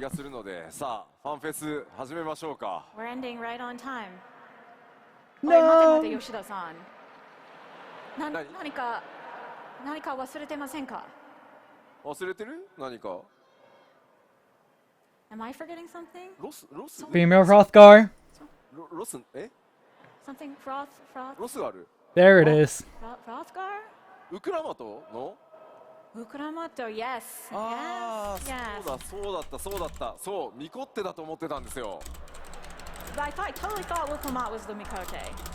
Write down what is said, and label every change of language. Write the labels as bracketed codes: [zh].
[ja] がするので、さあファンフェス始めましょうか。 [en] much. We're ending right on time. No. [ja] 待って、吉田さん。何何か忘れてませんか？忘れてる？何か [en] Am I forgetting something? [ja] ロス [en] Female Hrothgar. [ja] ロス [en] Something Froth [ja] ロスがある [en] There it is. Hrothgar? [ja] ウクラマトの [en] Ukramato, yes. あ Yes. [ja] あ、そうだった。そう、ミコッテだと思ってたんですよ。 [en] I totally thought Wukamat was the Mikote.